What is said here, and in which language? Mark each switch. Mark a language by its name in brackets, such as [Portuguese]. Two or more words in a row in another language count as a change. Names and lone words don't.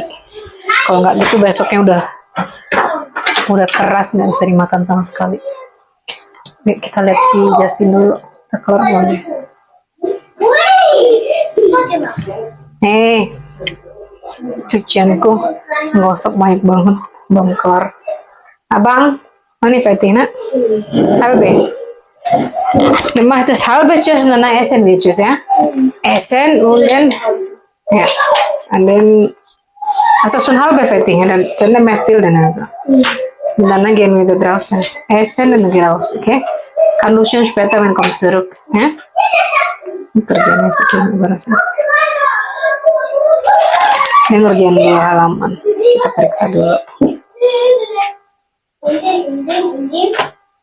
[Indonesian] Kalau nggak gitu besoknya udah keras, nggak bisa dimakan sama sekali. Yuk kita lihat si Justin dulu. Udah kelar belum ya? Cucianku ngosok banyak banget, belum kelar. Abang, mana Fatina? [German] Halbe. Du macht das halbe Tschüss und dann essen wir Tschüss, ja? Essen und dann, ja. Und dann, also schon halbe fertig, dann nicht mehr viel dann also. Und dann gehen wir wieder draußen. Essen und dann gehen raus, okay? Kann du schon später, wenn kommt zurück, ya? [Indonesian] Kerjanya segini berasa. Ini ngerjain 2 halaman. Kita periksa dulu.